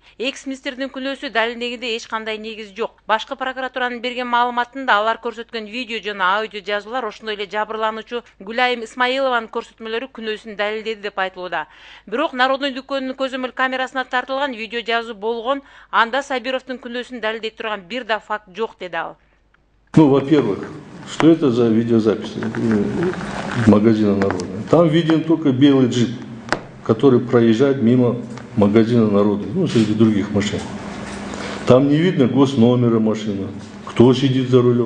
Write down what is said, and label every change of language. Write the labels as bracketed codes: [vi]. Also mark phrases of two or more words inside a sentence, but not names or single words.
[ky] Экс-министрдин күнөөсү далилдегенде эч кандай негиз жок. Башкы прокуратуранын берген маалыматында алар көрсөткөн видео жана аудио жазуулар ошондой эле жабырлануучу Гүлайым Исмаилованын көрсөтмөлөрү күнөөсүн далилдеди деп айтылууда. Бирок Народный дүкөнүнүн көзөмөл камерасына тартылган видео жазуу болгон, анда Сабировдун күнөөсүн далилдей турган бир да факт жок, деди ал. [ru] Ну, во-первых, что это за видеозапись магазина Народный? Там виден только белый джип, который проезжает мимо магазина Народный, ну, среди других машин. Там не видно госномера машины, кто сидит за рулем.